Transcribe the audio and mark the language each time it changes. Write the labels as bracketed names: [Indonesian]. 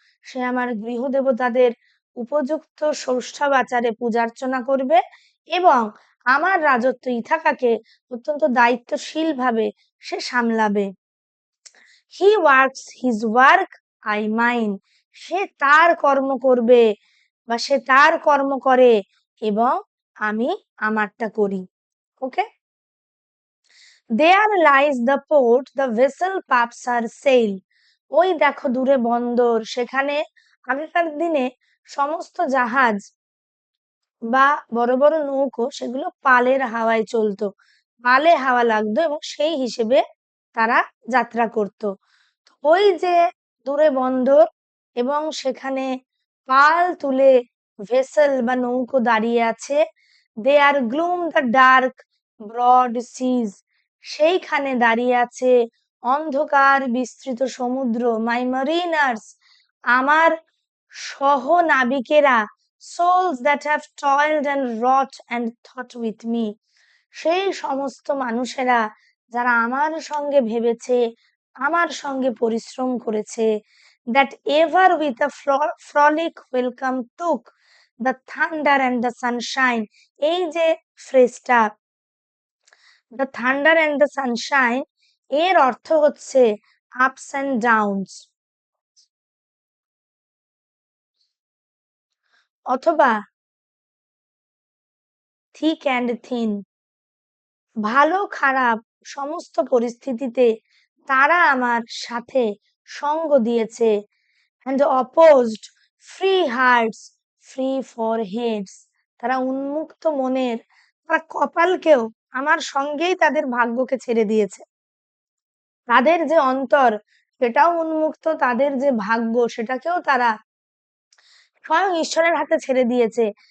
[Bangla] সে আমার গৃহদেবতাদের উপযুক্ত ষষ্ঠাবাচারে পূজার্চনা করবে এবং আমার রাজত্ব ইথাকাকে অত্যন্ত দায়িত্বশীল ভাবে সে সামলাবে। [English] He works his work, I mine. [Bangla] সে তার কর্ম করবে বা সে তার কর্ম করে এবং আমি আমারটা করি। ওকে। [English] There lies the port, the vessel puffs her sail. [Bangla] ওই দেখো দূরে বন্দর, সেখানে আগেকার দিনে সমস্ত জাহাজ বা বড় বড় নৌকো সেগুলো পালের হাওয়ায় চলতো, পালে হাওয়া লাগতো এবং সেই হিসেবে তারা যাত্রা করত। তো ওই যে দূরে বন্দর এবং সেখানে পাল তুলে ভেসেল বা নৌকো দাঁড়িয়ে আছে, [English] there gloom the dark broad seas, [Bangla] সেইখানে দাঁড়িয়ে আছে অন্ধকার বিস্তৃত সমুদ্র। [English] my mariners, [Bangla] আমার সহ নাবিকেরা, [English] souls that have toiled and wrought and thought with me, [Bangla] সেই সমস্ত মানুষেরা যারা আমার সঙ্গে ভেবেছে, আমার সঙ্গে পরিশ্রম করেছে। [English] that ever with a frolic welcome took the thunder and the sunshine, [Bangla] এই যে ফ্রেজটা [English] the thunder and the sunshine, [Bangla] এর অর্থ হচ্ছে [English] ups and downs, [Bangla] অথবা [English] thick and thin, [Bangla] ভালো খারাপ সমস্ত পরিস্থিতিতে তারা আমার সাথে সঙ্গ দিয়েছে। [English] and opposed free hearts, free foreheads, [Bangla] তারা উন্মুক্ত মনের, তারা কপালকেও আমার সঙ্গেই তাদের ভাগ্যকে ছেড়ে দিয়েছে। তাদের যে অন্তর সেটাও উন্মুক্ত, তাদের যে ভাগ্য সেটাকেও তারা স্বয়ং ঈশ্বরের হাতে ছেড়ে দিয়েছে।